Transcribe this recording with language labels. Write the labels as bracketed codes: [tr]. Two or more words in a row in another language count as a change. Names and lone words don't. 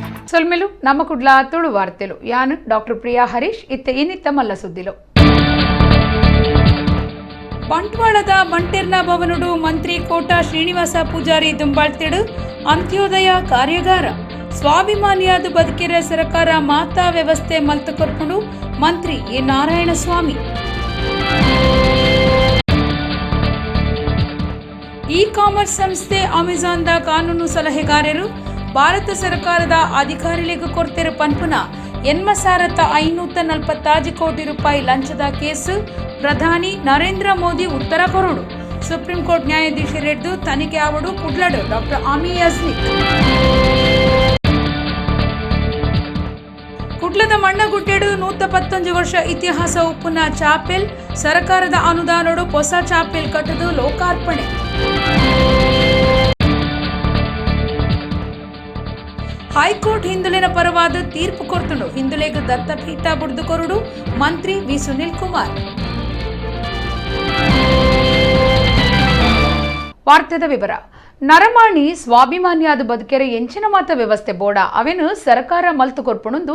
[tcy] ಸೊಲ್ಮೆಲು ನಮ್ಮ ಕುಡ್ಲ ತುಳು ವಾರ್ತೆಲು ಯಾನು ಡಾಕ್ಟರ್ ಪ್ರಿಯಾ ಹರೀಶ್ ಇತ್ತೆ ಇನ್ನಿತ್ತ ಮಲ್ಲ ಸುದ್ದಿಲು ಬಂಟ್ವಾಳದ ಬಂಟೆರ್ನ ಭವನುಡು ಮಂತ್ರಿ ಕೋಟಾ ಶ್ರೀನಿವಾಸ ಪೂಜಾರಿ ದುಂಬಾಳ್ತಿಡು ಅಂತ್ಯೋದಯ ಕಾರ್ಯಾಗಾರ ಸ್ವಾಭಿಮಾನಿಯಾದ ಬದುಕಿರ ಸರ್ಕಾರ ಮಾತಾ ವ್ಯವಸ್ಥೆ ಮಲ್ತು ಕೊರ್ಪುಂಡು ಮಂತ್ರಿ ಎ ನಾರಾಯಣಸ್ವಾಮಿ ಇ ಕಾಮರ್ಸ್ ಸಂಸ್ಥೆ ಅಮೆಜಾನ್ದ ಕಾನೂನು ಸಲಹೆಗಾರರು ಭಾರತ ಸರ್ಕಾರದ ಅಧಿಕಾರಿಗಳಿಗೆ ಕೊಡ್ತಿರೋ ಪನ್ಪುನ 8,540 ಕೋಟಿ ರೂಪಾಯಿ ಲಂಚದ ಕೇಸು ಪ್ರಧಾನಿ ನರೇಂದ್ರ ಮೋದಿ ಉತ್ತರ ಕೊರಡು ಸುಪ್ರೀಂ ಕೋರ್ಟ್ ನ್ಯಾಯಾಧೀಶರಿದ್ದು ತನಿಖೆ ಆವಡು ಕುಡ್ಲಡು ಡಾಕ್ಟರ್ ಆಮಿ ಯಜ್ನಿಕ್ ಕುಡ್ಲದ ಮಣ್ಣಗುಡ್ಡೆಡು 111 ವರ್ಷ ಇತಿಹಾಸ ಉಪ್ಪುನ ಚಾಪೆಲ್ ಸರ್ಕಾರದ ಅನುದಾನಡು ಹೊಸ ಚಾಪೆಲ್ ಕಟ್ಟದು ಲೋಕಾರ್ಪಣೆ ಹೈಕೋರ್ಟ್ ಹಿಂದುಳಿನ ಪರವಾದ ತೀರ್ಪು ಕೊರ್ತುಂಡು ಹಿಂದುಳಿಗ ದತ್ತಪೀಠ ಬುಡ್ದು ಕೊರಡು ಮಂತ್ರಿ ವಿ ಸುನಿಲ್ ಕುಮಾರ್ ವಾರ್ತೆದ ವಿವರ ನರಮಾಣಿ ಸ್ವಾಭಿಮಾನಿಯಾದ ಬದುಕೆರೆ ಎಂಚಿನ ಮಾತ ವ್ಯವಸ್ಥೆ ಬೋಡ ಅವೇನು ಸರ್ಕಾರ ಮಲ್ತು ಕೊರ್ಪುಣಂದು